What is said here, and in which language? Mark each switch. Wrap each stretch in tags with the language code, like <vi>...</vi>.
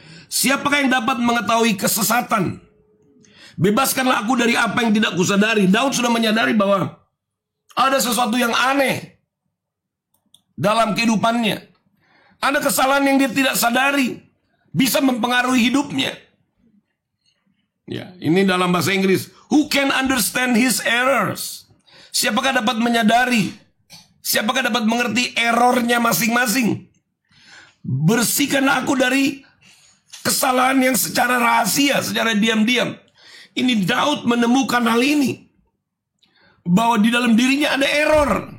<id>Siapakah yang dapat mengetahui kesesatan? Bebaskanlah aku dari apa yang tidak kusadari. Daud sudah menyadari bahwa ada sesuatu yang aneh dalam kehidupannya. Ada kesalahan yang dia tidak sadari, bisa mempengaruhi hidupnya. Ya, ini dalam bahasa Inggris.</id> <en>Who can understand his errors?</en> <id>Siapakah dapat menyadari? Siapakah dapat mengerti errornya masing-masing? Bersihkanlah aku dari kesalahan yang secara rahasia, secara diam-diam. Ini Daud menemukan hal ini, bahwa di dalam dirinya ada error.</id>